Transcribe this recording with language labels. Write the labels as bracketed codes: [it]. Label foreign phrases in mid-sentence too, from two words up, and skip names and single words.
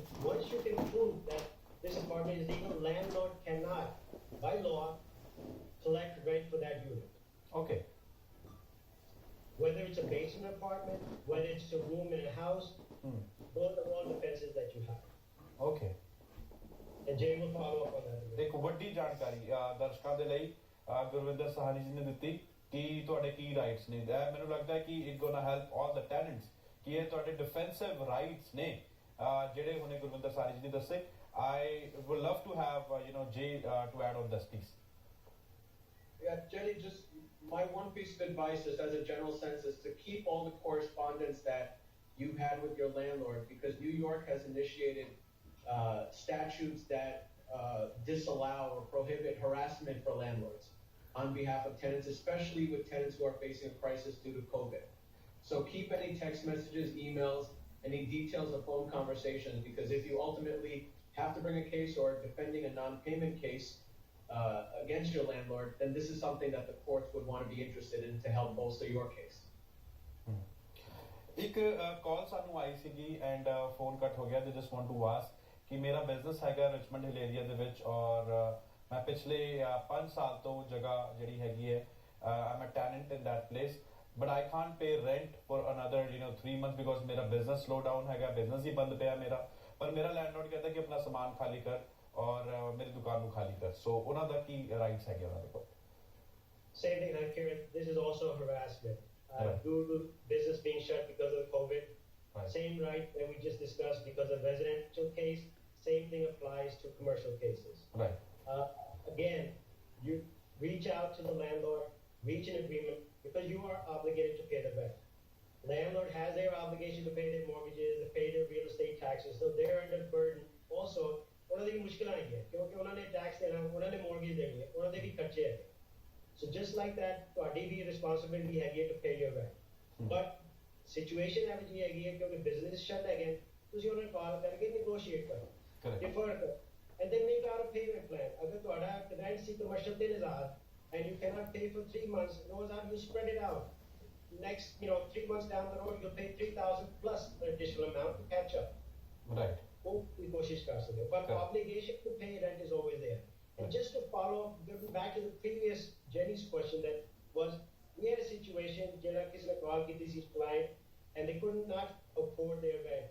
[en] Once you can prove that this apartment is legal, landlord cannot, by law, collect rent for that unit. Okay. Whether it's a basement apartment, whether it's a room in a house, those are all defenses that you have. Okay. And Jay will follow up on that. [pa] ਇੱਕ ਵੱਡੀ ਜਾਣਕਾਰੀ ਦਰਸ਼ਕਾਂ ਦੇ ਲਈ ਗੁਰਵਿੰਦਰ ਸਹਾਨੀ ਜੀ ਨੇ ਦਿੱਤੀ ਕਿ ਤੁਹਾਡੇ ਕੀ ਰਾਈਟਸ ਨੇ. ਮੈਨੂੰ ਲੱਗਦਾ ਹੈ ਕਿ [en] it gonna help all the tenants [pa] ਕਿ ਇਹ ਤੁਹਾਡੇ [en] defensive rights [pa] ਨੇ ਜਿਹੜੇ ਹੁਣੇ ਗੁਰਵਿੰਦਰ ਸਹਾਨੀ ਜੀ ਨੇ ਦੱਸੇ. [en] I would love to have Jay to add on this piece. Yeah, Jenny, just my one piece of advice is, as a general sense, is to keep all the correspondence that you've had with your landlord, because New York has initiated statutes that disallow or prohibit harassment for landlords on behalf of tenants, especially with tenants who are facing a crisis due to COVID. So keep any text messages, emails, any details of phone conversations, because if you ultimately have to bring a case or defending a non-payment case against your landlord, then this is something that the courts would want to be interested in to help bolster your case. [pa] ਇੱਕ ਕਾਲ ਸਾਨੂੰ ਆਈ ਸੀਗੀ [en] and phone cut [pa] ਹੋ ਗਿਆ. [en] they just want to ask [pa] ਕਿ ਮੇਰਾ ਬਿਜ਼ਨਸ ਹੈਗਾ ਰਿਚਮੰਡ ਹਿਲ ਏਰੀਆ ਦੇ ਵਿੱਚ ਔਰ ਮੈਂ ਪਿਛਲੇ 5 ਸਾਲ ਤੋਂ ਜਗ੍ਹਾ ਜਿਹੜੀ ਹੈਗੀ ਹੈ [en] I'm a tenant in that place, but I can't pay rent for another 3 months because [pa] ਮੇਰਾ [en] business slow down [pa] ਹੈਗਾ, ਬਿਜ਼ਨਸ ਹੀ ਬੰਦ ਪਿਆ ਮੇਰਾ. ਪਰ ਮੇਰਾ ਲੈਂਡਲॉर्ड ਕਹਿੰਦਾ ਕਿ ਆਪਣਾ ਸਮਾਨ ਖਾਲੀ ਕਰ ਔਰ ਮੇਰੀ ਦੁਕਾਨ ਨੂੰ ਖਾਲੀ ਕਰ. ਸੋ ਉਹਨਾਂ ਦਾ ਕੀ ਰਾਈਟਸ ਹੈਗੇ ਉਹਨਾਂ ਦੇ ਕੋਲ? [en] Same thing, Karen. This is also harassment. Right. Due to business being shut because of COVID. Right. Same right that we just discussed because of residential case. Same thing applies to commercial cases. Right. Again, you reach out to the landlord, reach an agreement, because you are obligated to pay the rent. Landlord has their obligation to pay their mortgages, to pay their real estate taxes, so they're under burden. Also, [pa] ਉਹਨਾਂ ਦੀ ਮੁਸ਼ਕਿਲ ਆਈ ਹੈ ਕਿਉਂਕਿ ਉਹਨਾਂ ਨੇ ਟੈਕਸ ਦੇਣਾ, ਉਹਨਾਂ ਨੇ ਮੋਰਗੇਜ ਦੇਣੀ ਹੈ, ਉਹਨਾਂ ਦੇ ਵੀ ਖਰਚੇ ਹੈ. [en] So just like that, [pa] ਤੁਹਾਡੀ ਵੀ [en] responsibility [pa] ਹੈਗੀ ਹੈ [en] to pay your rent. But situation [pa] ਇਹੋ ਜਿਹੀ ਹੈਗੀ ਹੈ ਕਿਉਂਕਿ [en] business shut [pa] ਹੈਗੇ, ਤੁਸੀਂ ਉਹਨਾਂ ਨੂੰ ਕਾਲ ਕਰਕੇ negotiate ਕਰੋ, defer ਕਰੋ, [en] and then make out a payment plan. [pa] ਅਗਰ ਤੁਹਾਡਾ [en] rent ਸੀ commercial 3,000 and you cannot pay for 3 months, you spread it out. Next, 3 months down the road, you'll pay 3,000 plus an additional amount to catch up. Right. But obligation to pay rent is always there. And just to follow back to the previous Jenny's question, that was we had a situation, Jenna [hi] किसने कॉल की थी [en] client, and they could not afford their rent.